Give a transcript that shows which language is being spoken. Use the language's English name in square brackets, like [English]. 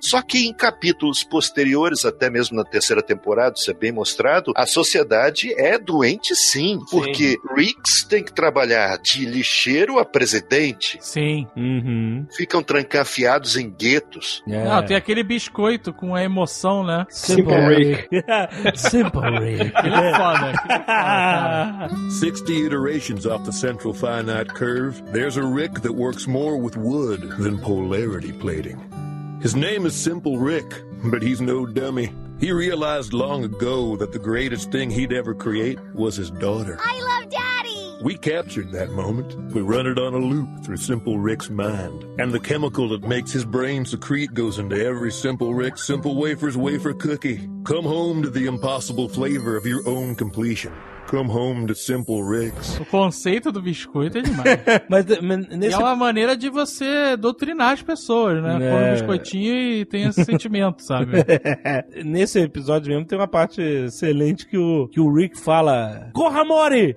[Portuguese] Só que em capítulos posteriores, até mesmo na terceira temporada, isso é bem mostrado, a sociedade é doente sim. Porque Ricks tem que trabalhar de lixeiro a presidente. Sim. Uhum. Ficam trancafiados em guetos. É. Não, tem aquele biscoito com a emoção, né? [English] Simple Rick. [Portuguese] Simple Rick. Ele é foda. Ele é foda, [English] 60 iterations off the central finite curve, there's a Rick that works more with wood than polarity plating. His name is Simple Rick, but he's no dummy. He realized long ago that the greatest thing he'd ever create was his daughter. I love Daddy! We captured that moment. We run it on a loop through Simple Rick's mind. And the chemical that makes his brain secrete goes into every Simple Rick Simple Wafers wafer cookie. Come home to the impossible flavor of your own completion. Come home to Simple Ricks. [Portuguese] O conceito do biscoito é demais. mas é uma maneira de você doutrinar as pessoas, né? Põe um biscoitinho e tem esse sentimento, sabe? Nesse episódio mesmo tem uma parte excelente que o Rick fala: corra, Mori!